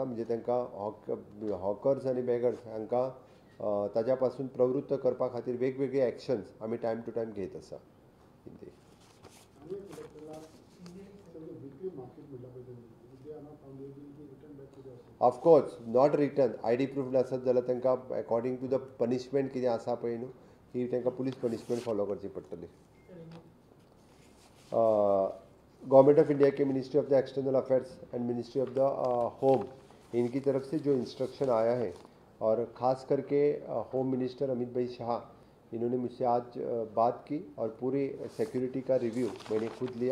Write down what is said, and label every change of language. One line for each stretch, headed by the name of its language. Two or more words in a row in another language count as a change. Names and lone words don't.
Konkani: म्हणजे तांकां हॉकर्स आनी बॅगर्स हांकां ताज्या पासून प्रवृत्त करपा खातीर वेगवेगळे एक्शन्स आमी
English: time to time
Konkani: घेत आसा.
English: of course not return ID proof
Konkani: नासत जाल्यार तांकां
English: according to the punishment
Konkani: कितें आसा पळय न्हू ही तांकां
English: police punishment follow
Konkani: करची पडटली.
English: Government of India
Hindi: के
English: Ministry of the External Affairs and Ministry of the Home
Hindi: इनकी तरफ से जो इंस्ट्रक्शन आया है और ख़ास करके
English: Home Minister
Hindi: अमित भाई शाह इन्होंने मुझसे आज बात की और पूरी सिक्योरिटी का रिव्यू मैंने खुद लिया.